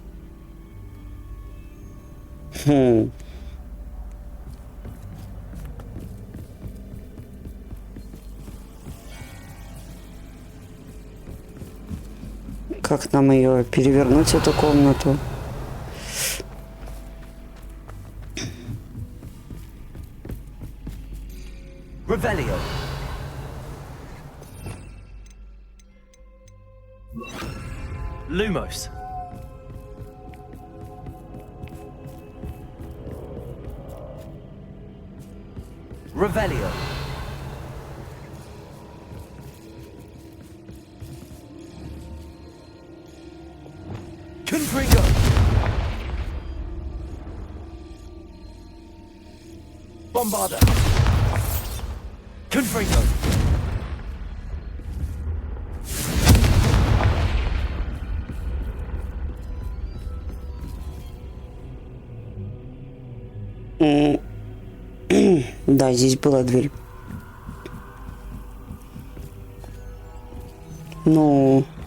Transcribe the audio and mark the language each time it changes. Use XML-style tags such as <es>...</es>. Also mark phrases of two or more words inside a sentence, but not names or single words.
<ru>Как нам ее перевернуть, эту комнату? Revelio. Lumos. Revelio. Confringo. Bombarda. Confringo. Да, здесь была дверь. Ну...</ru>